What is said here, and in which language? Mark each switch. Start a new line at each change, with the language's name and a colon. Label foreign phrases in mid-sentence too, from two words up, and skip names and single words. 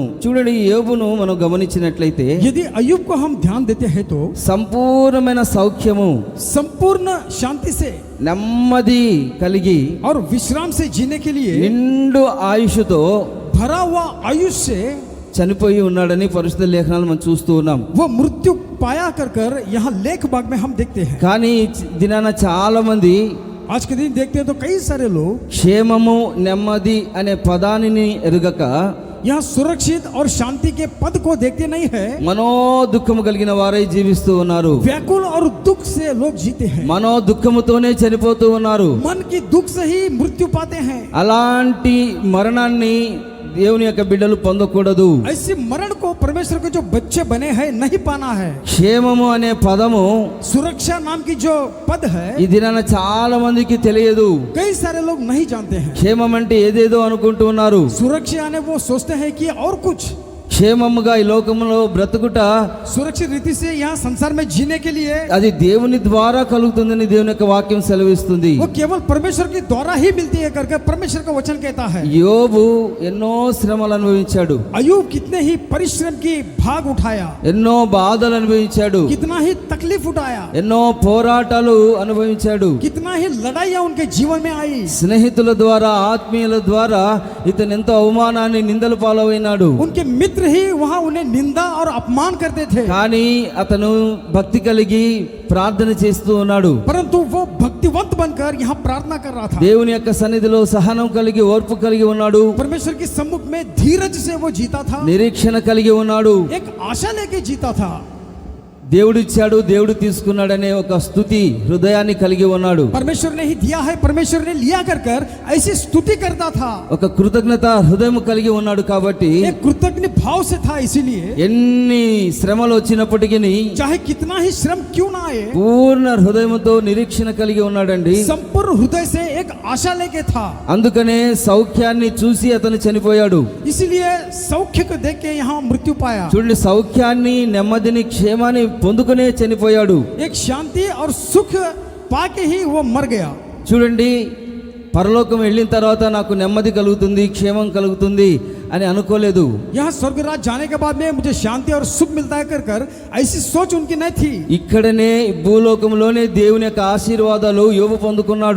Telugu: చూడండి, యోబును మనం గమనించినట్లయితే
Hindi: यदि अय्यूब को हम ध्यान देते हैं तो
Telugu: సంపూర్ణమైన సౌఖ్యము,
Hindi: संपूर्ण शांति से
Telugu: నెమ్మది కలిగి
Hindi: और विश्राम से जीने के लिए
Telugu: నిండు ఆయుష్తో
Hindi: भरा हुआ आयुष से
Telugu: చనిపోయి ఉన్నాడని పరిశుద్ధ లేఖనాలు మనం చూస్తూ ఉన్నాం.
Hindi: वो मृत्यु पाया कर कर यहाँ लेख भाग में हम देखते हैं.
Telugu: కానీ దినాన చాలా మంది
Hindi: आज के दिन देखते हैं तो कई सारे लोग
Telugu: క్షేమము నెమ్మది అనే పదాన్ని ఎరుగక
Hindi: यहाँ सुरक्षित और शांति के पद को देखते नहीं है.
Telugu: మనో దుఃఖము కలిగిన వారై జీవిస్తూ ఉన్నారు.
Hindi: व्याकुल और दुख से लोग जीते हैं.
Telugu: మనో దుఃఖముతోనే చనిపోతూ ఉన్నారు.
Hindi: मन की दुख से ही मृत्यु पाते हैं.
Telugu: అలాంటి మరణాన్ని దేవుని యొక్క బిడ్డలు పొందకూడదు.
Hindi: ऐसे मरण को परमेश्वर के जो बच्चे बने हैं नहीं पाना है.
Telugu: క్షేమము అనే పదము
Hindi: सुरक्षा नाम की जो पद है
Telugu: ఈ దినాన చాలా మందికి తెలియదు.
Hindi: कई सारे लोग नहीं जानते हैं.
Telugu: క్షేమం అంటే ఏదేదో అనుకుంటూ ఉన్నారు.
Hindi: सुरक्षा ने वो सोचते हैं कि और कुछ
Telugu: క్షేమముగా ఈ లోకములో బ్రతుకుట
Hindi: सुरक्षित रीति से यहाँ संसार में जीने के लिए
Telugu: అది దేవుని ద్వారా కలుగుతుందని దేవుని యొక్క వాక్యం సెలవిస్తుంది.
Hindi: वो केवल परमेश्वर के द्वारा ही मिलती है करके परमेश्वर का वचन कहता है.
Telugu: యోబు ఎన్నో శ్రమలు అనుభవించాడు,
Hindi: अय्यूब कितने ही परिश्रम की भाग उठाया,
Telugu: ఎన్నో బాధలు అనుభవించాడు,
Hindi: कितना ही तकलीफ उठाया,
Telugu: ఎన్నో పోరాటాలు అనుభవించాడు.
Hindi: कितना ही लड़ाइयाँ उनके जीवन में आई.
Telugu: స్నేహితుల ద్వారా ఆత్మీయుల ద్వారా ఇతను ఎంతో అవమానాన్ని నిందల పాలైనాడు.
Hindi: उनके मित्र ही वहाँ उन्हें निंदा और अपमान करते थे.
Telugu: కానీ అతను భక్తి కలిగి ప్రార్థన చేస్తూ ఉన్నాడు.
Hindi: परंतु वो भक्तिवंत बनकर यहाँ प्रार्थना कर रहा था.
Telugu: దేవుని యొక్క సన్నిధిలో సహనం కలిగి ఓర్పు కలిగి ఉన్నాడు.
Hindi: परमेश्वर के सम्मुख में धीरज से वो जीता था.
Telugu: నిరీక్షణ కలిగి ఉన్నాడు.
Hindi: एक आशा लेके जीता था.
Telugu: దేవుడు ఇచ్చాడు, దేవుడు తీసుకున్నాడనే ఒక స్తుతి హృదయాన్ని కలిగి ఉన్నాడు.
Hindi: परमेश्वर ने ही दिया है, परमेश्वर ने लिया कर कर ऐसी स्तुति करता था.
Telugu: ఒక కృతజ్ఞత హృదయం కలిగి ఉన్నాడు. కాబట్టి
Hindi: एक कृतज्ञ भाव से था. इसीलिए
Telugu: ఎన్ని శ్రమలు వచ్చినప్పటికీ
Hindi: चाहे कितना ही श्रम क्यों ना आए,
Telugu: పూర్ణ హృదయంతో నిరీక్షణ కలిగి ఉన్నాడండి.
Hindi: संपूर्ण हृदय से एक आशा लेके था.
Telugu: అందుకనే సౌఖ్యాన్ని చూసి అతను చనిపోయాడు.
Hindi: इसीलिए सौख्य को देख के यहाँ मृत्यु पाया.
Telugu: చూడండి, సౌఖ్యాన్ని నెమ్మదిని క్షేమాన్ని పొందుకునే చనిపోయాడు.
Hindi: एक शांति और सुख पाके ही वो मर गया.
Telugu: చూడండి, పరలోకం వెళ్ళిన తర్వాత నాకు నెమ్మది కలుగుతుంది, క్షేమం కలుగుతుంది అని అనుకోలేదు.
Hindi: यहाँ स्वर्ग राज जाने के बाद में मुझे शांति और सुख मिलता है कर कर ऐसी सोच उनकी नहीं थी.
Telugu: ఇక్కడనే భూలోకంలోనే దేవుని యొక్క ఆశీర్వాదాలు యోబు పొందుకున్నాడు.